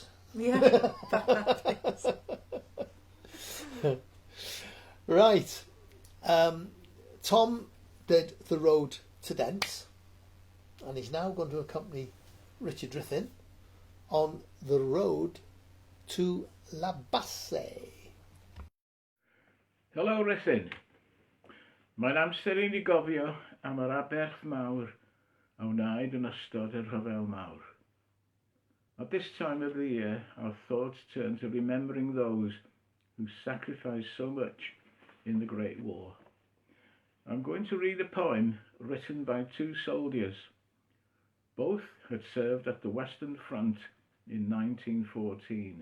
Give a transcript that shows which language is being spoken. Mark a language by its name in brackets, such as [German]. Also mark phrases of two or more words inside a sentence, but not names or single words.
[English] Yeah, black eye, please. Right. Tom did the road to Dent, and he's now going to accompany Richard Ruthin on the road to La Basse. Helo Ruthin. [Welsh] Mae'n amser I ni gofio am yr aberth mawr a wnaed yn ystod y rhyfel mawr. [English] At this time of the year, our thoughts turn to remembering those who sacrificed so much in the Great War. I'm going to read a poem written by two soldiers. Both had served at the Western Front in 1914.